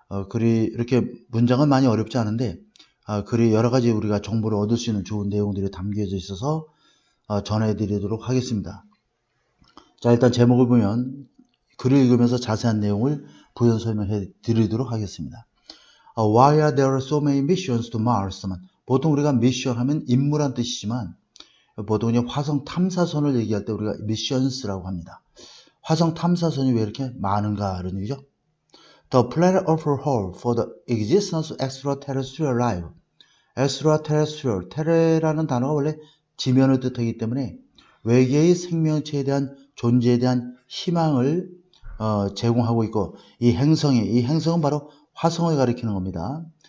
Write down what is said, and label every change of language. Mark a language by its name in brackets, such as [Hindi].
[Korean] 글이 이렇게 문장은 많이 어렵지 않은데 글이 여러 가지 우리가 정보를 얻을 수 있는 좋은 내용들이 담겨져 있어서 전해드리도록 하겠습니다. 자, 일단 제목을 보면 글을 읽으면서 자세한 내용을 부연 설명해 드리도록 하겠습니다. [English] Why are there so many missions to Mars? [Korean] 보통 우리가 미션 하면 임무란 뜻이지만 보통 그냥 화성 탐사선을 얘기할 때 우리가 미션스라고 합니다. 화성 탐사선이 왜 이렇게 많은가 이런 얘기죠. [English] The planet overhaul for the existence of extraterrestrial life. [Korean] extraterrestrial, 테레라는 단어가 원래 지면을 뜻하기 때문에 외계의 생명체에 대한 존재에 대한 희망을 제공하고 있고 이 행성은 바로 화성을 가리키는 겁니다.